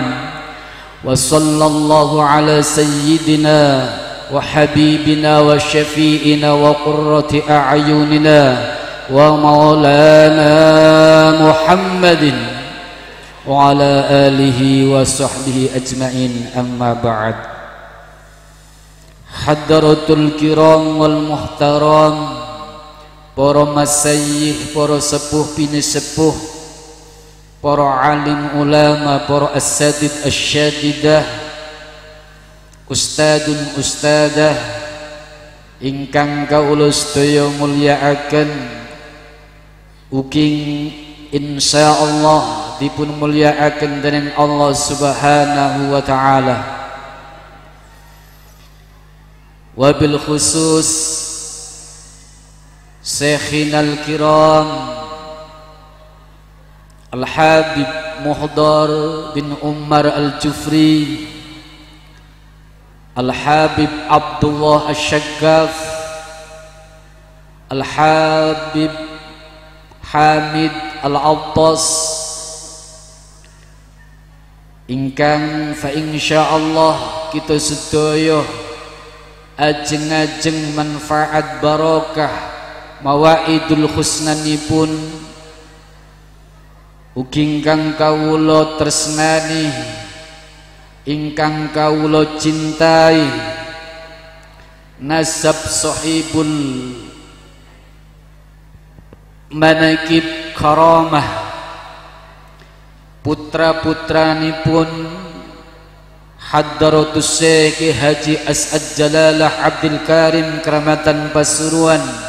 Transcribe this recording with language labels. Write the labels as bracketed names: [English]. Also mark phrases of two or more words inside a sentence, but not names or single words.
[Arabic] وصلى الله على سيدنا وحبيبنا وشفيئنا وقرة أعيننا ومولانا محمد وعلى آله وصحبه أجمعين. أما بعد. حضرات الكرام والمحترم, [Javanese] para masyayikh, para sepuh bini sepuh, para alim ulama, para asatid asyadidah, ustadun ustadah ingkang kawula sedaya mulyakaken, uking insyaallah dipun mulyakaken dening Allah [Arabic] سبحانه وتعالى. وبالخصوص شيخنا الكرام Al-Habib Muhdar bin Umar Al-Jufri, Al-Habib Abdullah Al-Shaggaf, Al-Habib Hamid Al-Abbas, [Javanese] ingkang fa insyaallah kita sedaya ajeng-ajeng manfaat barokah mawaidul husnanipun ugi ingkang kawula tresnani, ingkang kawula cintai, nasab [Arabic] صاحب المناقب كرامة, [Javanese] putra-putranipun Hadratus Syekh Haji As'ad Jalalah Abdul Karim Kramatan Pasuruan,